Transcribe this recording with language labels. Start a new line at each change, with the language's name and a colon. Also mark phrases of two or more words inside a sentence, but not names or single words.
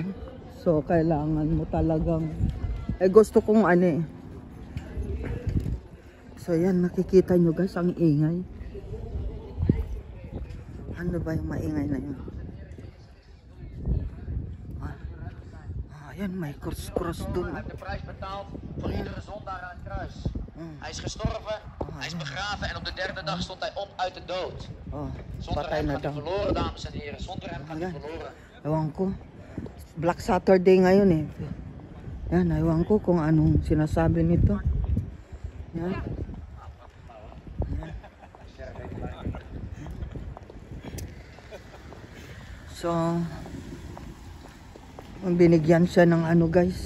Filipino: So kailangan mo talagang gusto kong So yan, nakikita nyo guys ang ingay. Ano ba yung maingay na yun? Ayan, may cross doon.
Dutch: Hij heeft de prijs betaald voor iedere zondaar aan het kruis. Hij is gestorven, hij is begraven en op de derde dag stond hij op uit de dood. Zonder hem gaat hij verloren, dames en heren. Zonder hem gaat hij verloren.
Filipino: Ewan ko.
English: Black Saturday
Filipino: ngayon eh. Yan, ewan ko kung anong sinasabi nito. Yan. So, binigyan siya ng guys.